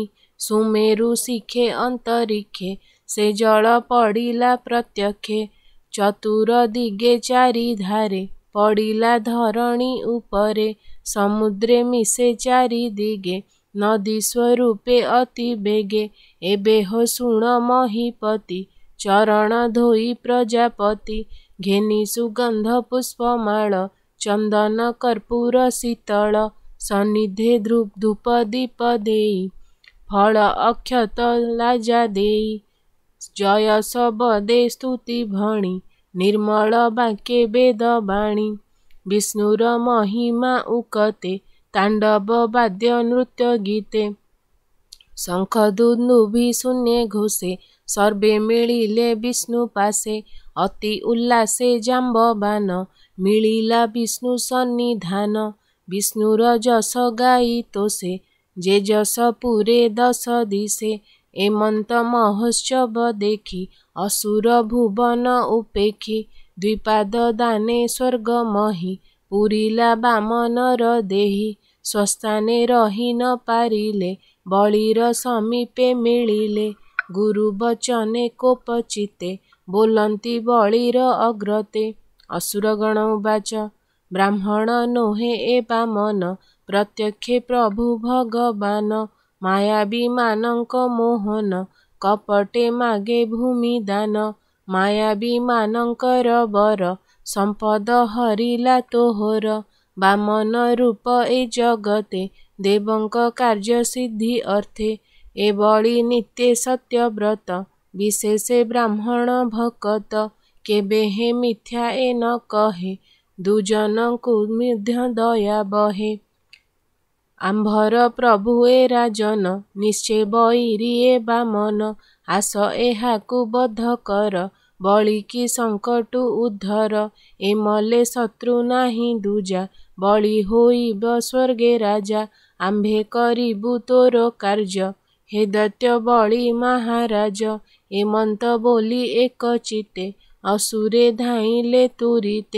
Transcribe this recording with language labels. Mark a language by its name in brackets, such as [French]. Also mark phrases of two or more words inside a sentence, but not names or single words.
[Odia] ସୁମେରୁ ଶିଖେ ଅନ୍ତରିକ୍ଷେ ସେ ଜଳ ପଡ଼ିଲା ପ୍ରତ୍ୟକ୍ଷେ। ଚତୁର ଦିଗେ ଚାରି ଧାରେ ପଡ଼ିଲା ଧରଣୀ ଉପରେ। ସମୁଦ୍ରେ ମିଶେ ଚାରି ଦିଗେ ନଦୀ ସ୍ୱରୂପେ ଅତି ବେଗେ। ଏବେ ହୋ ଶୁଣ ମହୀପତି ଚରଣ ଧୋଇ ପ୍ରଜାପତି। ଘେନି ସୁଗନ୍ଧ ପୁଷ୍ପମାଳ ଚନ୍ଦନ କର୍ପୂର ଶୀତଳ। ସନ୍ନିଧେ ଧୂପ ଦୀପ ଦେଇ ଫଳ ଅକ୍ଷତ ଲାଜା ଦେଇ। ଜୟ ଶବଦେ ସ୍ତୁତି ଭଣି ନିର୍ମଳ ବାକ୍ୟେ ବେଦ ବାଣୀ। ବିଷ୍ଣୁର ମହିମା ଉକତେ ତାଣ୍ଡବ ବାଦ୍ୟ ନୃତ୍ୟ ଗୀତେ। ଶଙ୍ଖ ଦୁନ୍ଦୁଭି ଶୂନ୍ୟେ ଘୋଷେ ସର୍ବେ ମିଳିଲେ ବିଷ୍ଣୁ ପାଶେ। ଅତି ଉଲ୍ଲାସେ ଜାମ୍ବବାନ ମିଳିଲା ବିଷ୍ଣୁ ସନ୍ନିଧାନ। ବିଷ୍ଣୁର ଯଶ ଗାଇ ତୋଷେ ଯେ ଯଶ ପୂରେ ଦଶ ଦିଶେ। ଏମନ୍ତ ମହୋତ୍ସବ ଦେଖି ଅସୁର ଭୁବନ ଉପେଖି। ଦ୍ୱିପାଦ ଦାନେ ସ୍ୱର୍ଗ ମହୀ ପୂରିଲା ବାମନର ଦେହୀ। ସ୍ୱସ୍ଥାନେ ରହି ନ ପାରିଲେ ବଳିର ସମୀପେ ମିଳିଲେ। ଗୁରୁ ବଚନେ କୋପଚିତ୍ତେ ବୋଲନ୍ତି ବଳିର ଅଗ୍ରତେ। ଅସୁରଗଣ ଉବାଚ ବ୍ରାହ୍ମଣ ନୋହେ ଏ ବାମନ ପ୍ରତ୍ୟକ୍ଷେ ପ୍ରଭୁ ଭଗବାନ। ମାୟାବୀ ମାନଙ୍କ ମୋହନ କପଟେ ମାଗେ ଭୂମି ଦାନ। ମାୟାବୀ ମାନଙ୍କର ବର ସମ୍ପଦ ହରିଲା ତୋହର। ବାମନ ରୂପ ଏ ଜଗତେ ଦେବଙ୍କ କାର୍ଯ୍ୟ ସିଦ୍ଧି ଅର୍ଥେ। ଏ ବଳି ନିତ୍ୟ ସତ୍ୟବ୍ରତ ବିଶେଷେ ବ୍ରାହ୍ମଣ ଭକତ। କେବେ ହେ ମିଥ୍ୟା ଏ ନ କହେ ଦୁଜନଙ୍କୁ ମଧ୍ୟ ଦୟା ବହେ। ଆମ୍ଭର ପ୍ରଭୁ ଏ ରାଜନ ନିଶ୍ଚୟ ବୈରୀ ଏ ବାମନ। ଆସ ଏହାକୁ ବଦ୍ଧ କର ବଳିକି ସଙ୍କଟୁ ଉଦ୍ଧର। ଏ ମଲେ ଶତ୍ରୁ ନାହିଁ ଦୂଜା, ବଳି ହୋଇବ ସ୍ୱର୍ଗେ ରାଜା। ଆମ୍ଭେ କରିବୁ ତୋର କାର୍ଯ୍ୟ, ହେ ଦୈତ୍ୟ ବଳି ମହାରାଜ। ଏମନ୍ତ ବୋଲି ଏକ ଚିତେ, ଅସୁରେ ଧାଇଁଲେ ତୁରିତେ।